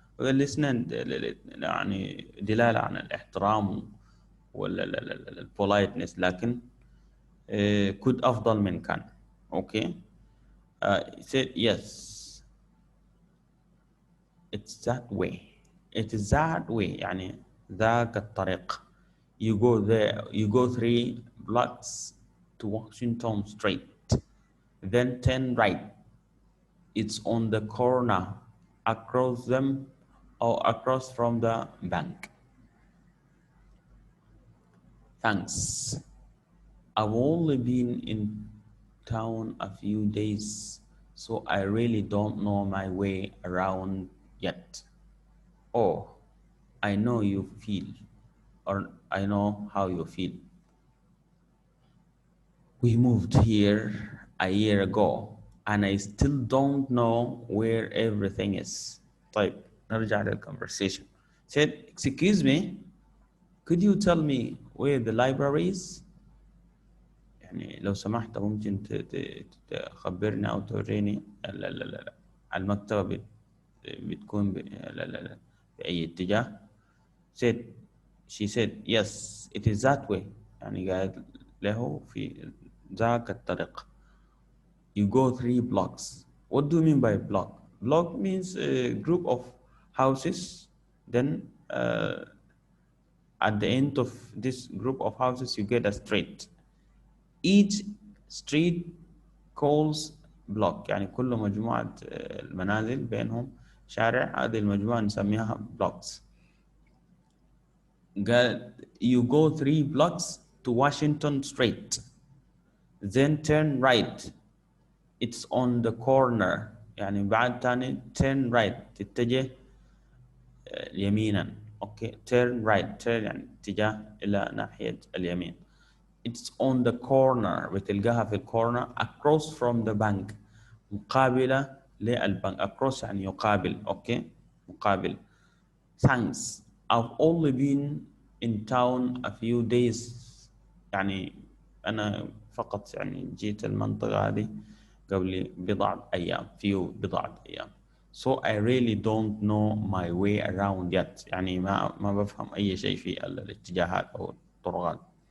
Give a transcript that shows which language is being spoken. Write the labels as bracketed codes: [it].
[ar] والاثنين يعني دلالة عن الاحترام والبولايتنس, لكن could أفضل من كان. [en] Okay, he said yes, it's that way, it is that way, [ar] يعني ذاك الطريق. [en] You go there, you go 3 blocks to Washington Street, then turn right. It's on the corner across them or across from the bank. Thanks. I've only been in town a few days, so I really don't know my way around yet. Oh, I know you feel, or I know how you feel. We moved here a year ago, and I still don't know where everything is. [ar] طيب, نرجع للconversation. [en] Said, excuse me, could you tell me where the library is? [ar] يعني لو سمحت ممكن تخبرني أو توريني المكتبة بتكون بأي اتجاه. [en] Said, she said, yes, it is that way. [ar] يعني قالت له في ذاك الطريق. [en] You go 3 blocks. What do you mean by block? Block means a group of houses. Then at the end of this group of houses, you get a street. Each street calls block. [ar] يعني كل مجموعة المنازل بينهم شارع, هذه المجموعة نسميها blocks. قال [en] you go 3 blocks to Washington Street, then turn right. It's on the corner. [ar] يعني بعد تاني [en] turn right, [ar] تتجه يمينا. [en] Okay, turn right, turn [ar] يعني اتجاه إلى ناحية اليمين. [en] It's on the corner, [ar] بتلقاها في الكورنر [en] across from the bank, [ar] مقابلة للبنك. across يعني يقابل. [en] Okay, [ar] مقابل. [en] Thanks. I've only been in town a few days. [ar] يعني أنا فقط يعني جيت المنطقة هذه قبل بضعة أيام. بضعة أيام. [en] So I really don't know my way around yet. [ar] يعني ما بفهم أي شيء في الاتجاهات أو الطرقات.